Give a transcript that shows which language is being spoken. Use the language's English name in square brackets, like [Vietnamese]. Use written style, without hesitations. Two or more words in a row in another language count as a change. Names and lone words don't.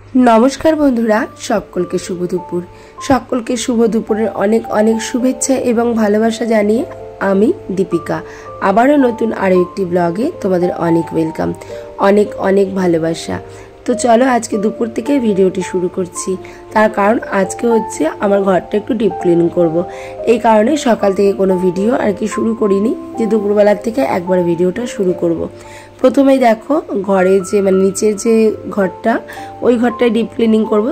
[Bangla] নমস্কার বন্ধুরা সকলকে শুভ দুপুর সকলকে শুভ দুপুরের অনেক অনেক শুভেচ্ছা এবং ভালোবাসা জানিয়ে আমি দীপিকা আবারো নতুন আরো একটি ব্লগে তোমাদের অনেক ওয়েলকাম অনেক অনেক ভালোবাসা। তো চলো আজ কে দুপুর থেকে ভিডিওটি শুরু করছি। তার কারণ আজকে হচ্ছে আমার ঘরটা একটু [English] deep cleaning [Bangla] করব। এই কারণে সকাল থেকে কোনো ভিডিও আর কি শুরু করিনি, যে দুপুরবেলা থেকে একবার ভিডিওটা শুরু করব। প্রথমেই দেখো ঘরে যে মানে নিচের যে ঘরটা, ওই ঘরটায় [English] deep cleaning [Bangla] করব।